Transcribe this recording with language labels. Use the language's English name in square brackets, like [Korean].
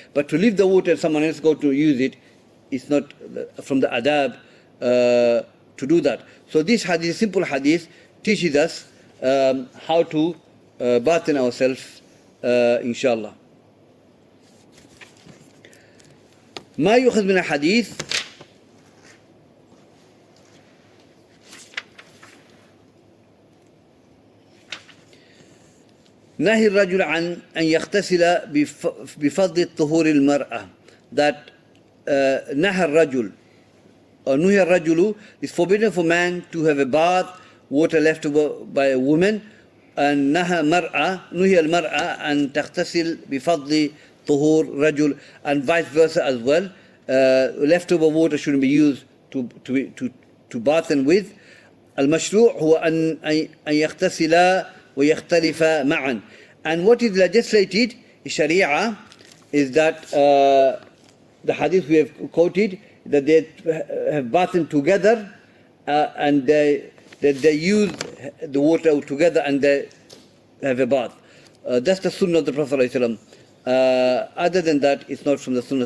[English] But to leave the water and someone else go to use it, it's not from the adab to do that. So this hadith, simple hadith, teaches us how to bath in ourselves, inshallah. [Arabic] ما يؤخذ من الحديث نهي الرجل عن أن يغتسل بفضل طهور المرأة, [English] that [Arabic] نهى الرجل [English] or [Arabic] نهي الرجل [English] is forbidden for man to have a bath, water left over by a woman, and [Arabic] نهي المرأة أن تغتسل بفضل طهور رجل, [English] and vice versa as well. leftover water shouldn't be used to bath with. [Arabic] المشروع هو أن يغتسلا ويختلفا معا. [English] And what is legislated in Sharia is that the hadith we have quoted, that they have bathed together and they use the water together and they have a bath. That's the sunnah of the Prophet ﷺ. Other than that, it's not from the sunnah.